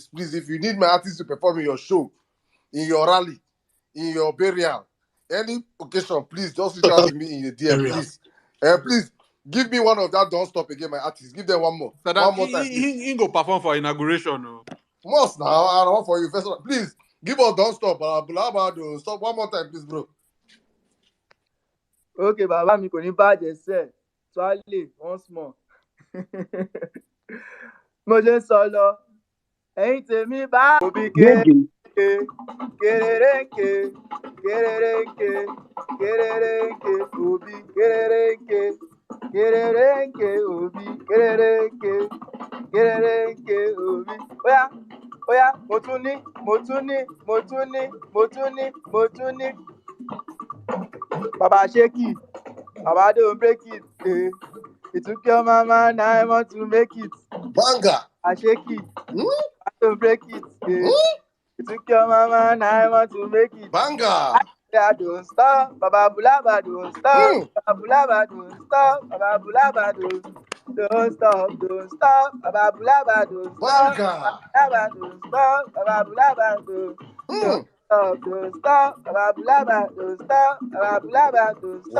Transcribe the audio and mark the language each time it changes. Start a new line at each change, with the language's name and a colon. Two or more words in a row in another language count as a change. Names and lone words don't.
English: Please, if you need my artist to perform in your show, in your rally, in your burial, any occasion, please just reach out to me in the DM, please. Please give me one of that. Don't stop again, my artist. Give them one more. Saddam, one more time. He go perform for inauguration. No? Must now. I don't want for you first. Please give us don't stop. Don't stop one more time, please, bro.
Yoruba: Okay, bàbá mi kò ní bàjẹ́ sẹ́ẹ̀.
English: Twale once more.
Yoruba: Mo ṣe ń sọ lọ, ẹ̀yin tèmi bá òbí kéréńké, kéréńké, kéréńké, kéréńké, òbí kéréńké, kéréńké, òbí kéréńké, kéréńké, òbí. Óyá, mo tún ní.
English: Baba Ṣékì, Baba don't break it. It took your mama 9 months to make it. Banga. Baba Ṣékì, Baba don't break it. It took your mama 9 months to make it. Banga. Yeah, don't stop, Baba Bulaba don't stop, Baba Bulaba don't stop, Baba Bulaba don't stop, Baba Bulaba don't stop, Baba don't stop, Baba Bulaba don't stop, Baba Bulaba don't stop, Baba Bulaba don't stop.